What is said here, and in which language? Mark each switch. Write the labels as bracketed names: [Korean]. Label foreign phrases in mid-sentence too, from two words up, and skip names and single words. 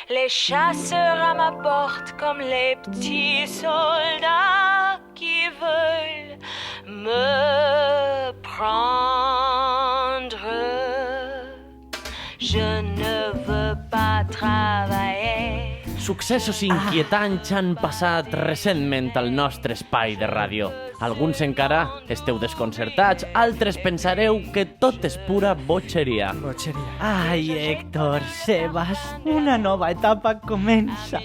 [French] chasseurs à ma porte comme les petits soldats qui veulent me prendre. Je ne veux pas travailler. [Catalan] Successos inquietants han passat recentment al nostre espai de ràdio. Alguns encara esteu desconcertats, altres pensareu que tot és pura botxeria. Botxeria. Ai, Héctor, Sebas, una nova etapa comença.